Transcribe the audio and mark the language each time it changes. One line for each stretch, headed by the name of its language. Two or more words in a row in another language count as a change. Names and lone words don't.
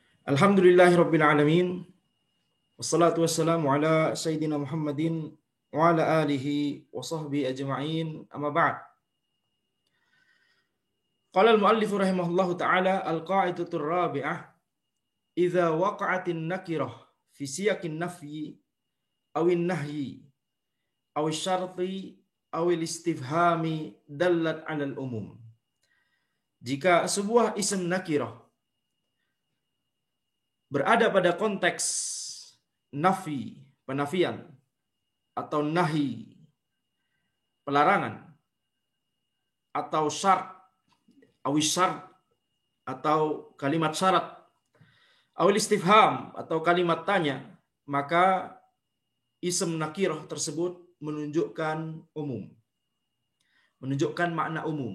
Arabic: الحمد لله رب العالمين والصلاة والسلام على سيدنا محمد وعلى آله وصحبه أجمعين. أما بعد قال المؤلف رحمه الله تعالى القاعدة الرابعة إذا وقعت النكرة في سياق النفي أو النهي أو الشرط أو الاستفهام دلت على العموم.
Indonesian: Jika sebuah isim nakirah berada pada konteks nafi, penafian, atau nahi, pelarangan, atau syart,
Arabic: أو الشرط,
Indonesian: atau kalimat syarat,
Arabic: أو الاستفهام,
Indonesian: atau kalimat tanya, maka isim nakirah tersebut menunjukkan umum, menunjukkan makna umum.